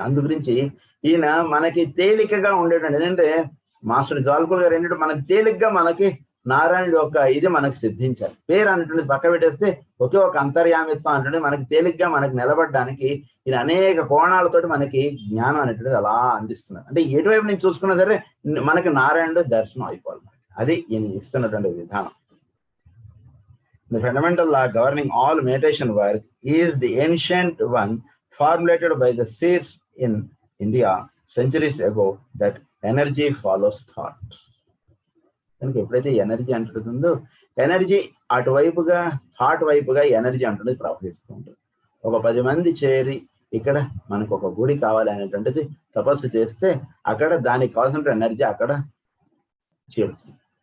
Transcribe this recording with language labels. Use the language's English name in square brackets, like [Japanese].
[Telugu] అందు గురించి ఈయన మనకి తేలికగా ఉండేటండి. ఏంటంటే మాస్టర్ జాల్కుల్ గారు ఏంటంటే మనకి తేలికగా మనకి నారాయణుడి యొక్క ఇది మనకు సిద్ధించాలి. పేరు అనేటువంటిది పక్క పెట్టేస్తే ఒకే ఒక అంతర్యామిత్వం అంటే మనకి తేలిగ్గా మనకి నిలబడడానికి ఈయన అనేక కోణాలతోటి మనకి జ్ఞానం అనేటువంటిది అలా అందిస్తున్నారు. అంటే ఎటువైపు నుంచి చూసుకున్నా సరే మనకి నారాయణుడు దర్శనం అయిపోవాలి. అది ఈయన ఇస్తున్నటువంటి విధానం. [English] The fundamental law governing all meditation work is the ancient one formulated by the seers in India centuries ago, that energy follows thought. [Telugu] కనుక ఎప్పుడైతే ఎనర్జీ అంటుందో ఎనర్జీ అటువైపుగా థాట్ వైపుగా ఎనర్జీ అంటుంది ప్రవహిస్తూ ఉంటుంది. ఒక 10 మంది చేరి ఇక్కడ మనకు ఒక గుడి కావాలి అనేటువంటిది తపస్సు చేస్తే అక్కడ దానికి కావాల్సిన ఎనర్జీ అక్కడ చేరుతుంది.